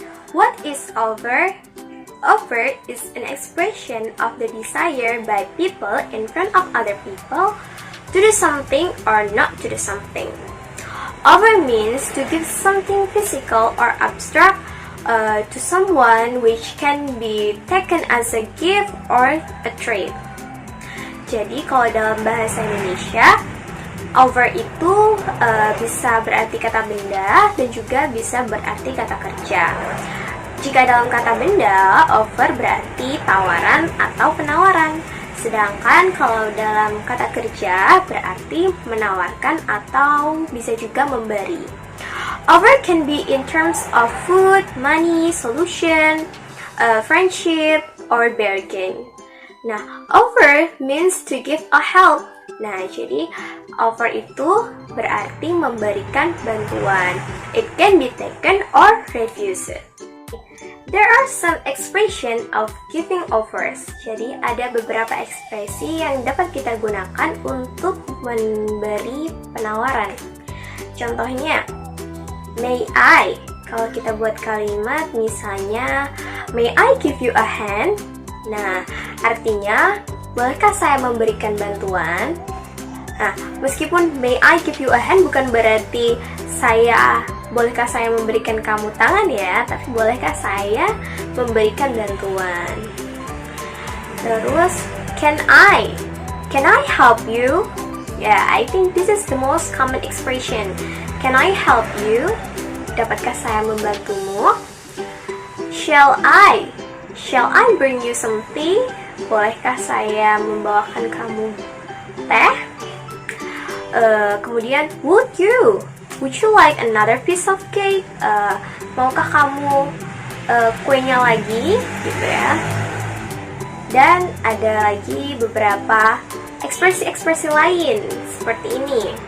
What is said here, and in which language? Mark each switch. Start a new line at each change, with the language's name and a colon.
English: What is offer? Offer is an expression of the desire by people in front of other people to do something or not to do something. Offer means to give something physical or abstract to someone which can be taken as a gift or a trade.
Indonesian: Jadi kalau dalam bahasa Indonesia, offer itu bisa berarti kata benda dan juga bisa berarti kata kerja. Jika dalam kata benda, offer berarti tawaran atau penawaran. Sedangkan kalau dalam kata kerja berarti menawarkan atau bisa juga memberi.
English: Offer can be in terms of food, money, solution, friendship, or bargain.
Indonesian: Nah,
English: offer means to give a help.
Indonesian: Nah, jadi offer itu berarti memberikan bantuan.
English: It can be taken or refused. There are some expression of giving offers.
Indonesian: Jadi ada beberapa ekspresi yang dapat kita gunakan untuk memberi penawaran.
English: Contohnya, may I.
Indonesian: Kalau kita buat kalimat misalnya,
English: may I give you a hand?
Indonesian: Nah, artinya, bolehkah saya memberikan bantuan? Nah, meskipun
English: may I give you a hand
Indonesian: bukan berarti bolehkah saya memberikan kamu tangan ya, tapi bolehkah saya memberikan bantuan?
English: Terus, can I help you? Yeah, I think this is the most common expression. Can I help you?
Indonesian: Dapatkah saya membantumu?
English: Shall I bring you some tea?
Indonesian: Bolehkah saya membawakan kamu teh?
English: Kemudian, would you like another piece of cake?
Indonesian: Maukah kamu kuenya lagi? Gitu ya. Dan ada lagi beberapa ekspresi-ekspresi lain seperti ini.